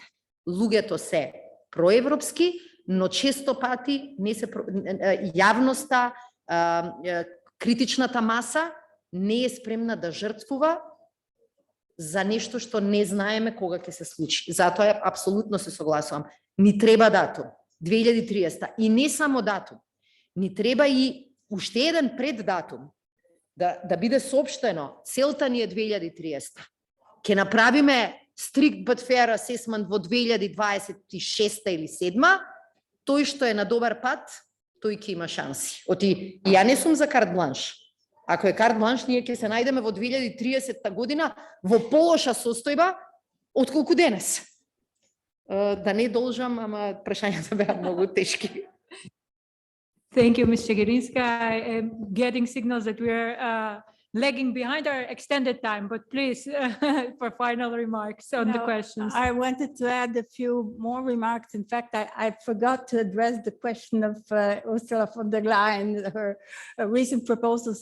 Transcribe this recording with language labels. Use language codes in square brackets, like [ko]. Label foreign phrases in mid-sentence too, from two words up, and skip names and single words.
[mk] Луѓето се проевропски, но често пати не се јавноста, критичната маса не е спремна да жртвува за нешто што не знаеме кога ќе се случи. Затоа апсолутно се согласувам. Ни треба датум 2030 и не само датум. Ни треба и уште еден преддатум, да биде соопштено, целта ни е 2030. Ке направиме [en] strict but fair assessment [mk] во 2026 или 2027, тој што е на добар пат, тој ќе има шанси. Оти, ја не сум за карт бланш. Ако е карт бланш, ние ќе се најдеме во 2030 година во полоша состојба отколку денес. Да не должам, ама прашањата беа многу тешки. [en] Thank you, Ms. Chegerinska. I am getting signals that we are lagging behind our extended time, but please, for final remarks on the questions. I wanted to add a few more remarks. In fact, I forgot to address the question of Ursula von der Leyen, her recent proposals.